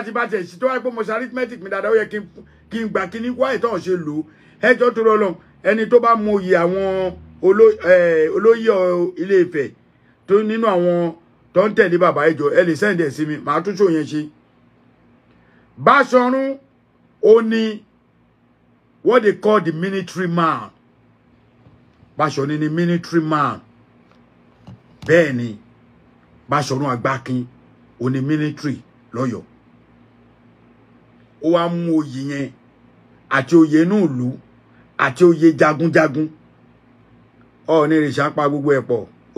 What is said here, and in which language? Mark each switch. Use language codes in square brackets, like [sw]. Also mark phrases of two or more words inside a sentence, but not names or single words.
[yo] ti bá tẹ̀ sí tó wáyé pé mo ṣe arithmetic mi dáadáa ó yẹ kí n gbà kí ní wáyé tó ń ṣe lò ó ẹjọ́ tó rọlọ́n ẹni tó bá mọ oyè àwọn olóyè Ilé Ifẹ̀ tó nínú àwọn tó ń tẹ̀lé bàbá ẹjọ́ ẹ lè send ẹ̀ sí mi màá tún ṣò yẹn ṣe Báṣọ̀run ó ní [en] what they call the military man [yo] Báṣọ̀run ni [en] military man [yo] bẹ́ẹ̀ ni Báṣọ̀run Àgbákin ó ní military lọ́yọ̀ọ́ ó wá mú oyè yẹn àti oyè inú ìlú àti oyè jagunjagun Ọọ̀ni ìrìṣà pa gbogbo ẹ̀ pọ̀ ó